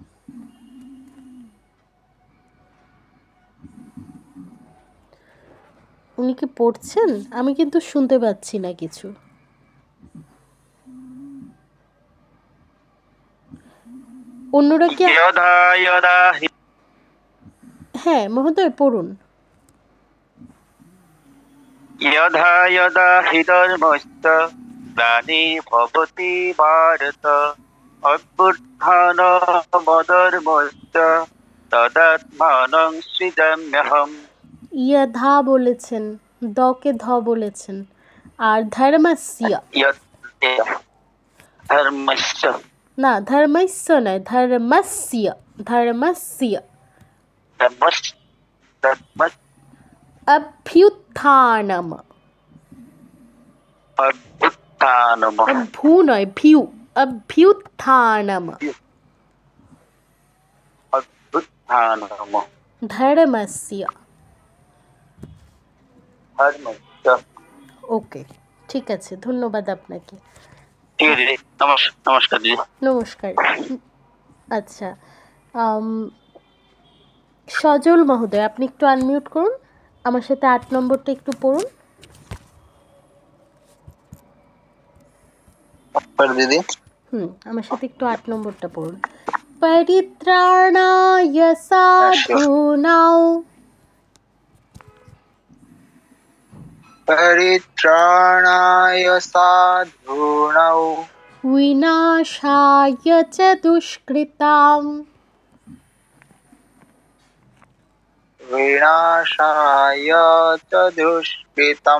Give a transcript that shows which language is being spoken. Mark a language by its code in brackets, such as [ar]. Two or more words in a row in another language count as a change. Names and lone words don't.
[bn] উনি কি পড়ছেন? আমি কিন্তু শুনতে পাচ্ছি না কিছু। অন্যরা কি? হ্যাঁ মহোদয় পড়ুন। [sa] यदा यदा हि धर्मस्य ग्लानिर्भवति भारत अभ्युत्थानमधर्मस्य तदात्मानं सृजाम्यहम्। [bn] यथा বলেছেন, দকে ধ বলেছেন, আর ধর্মস্য [sa] धर्मस्य [bn] না, ধর্মস্য নয়, [sa] ধর্মস্য ধর্মস্য अभ्युत्थानम अभ्युत्थानम भू नय भ्यू अभ्युत्थानम अभ्युत्थानम धर्मस्य। धर्मस्य। [bn] ওকে, ঠিক আছে, ধন্যবাদ আপনাকে। ঠিক আছে, নমস্কার জি। নমস্কার। আচ্ছা, আম, সজল মহোদয়, আপনি একটু আনমিউট করুন, আমার সাথে 8 নম্বরটা একটু পড়ুন। দিদি আমার সাথে একটু 8 নম্বরটা পড়ুন। [sa] পরিত্রাণায় সাধূনাং परित्राणाय साधूनां विनाशाय च दुष्कृताम् विनाशाय च दुष्कृतम्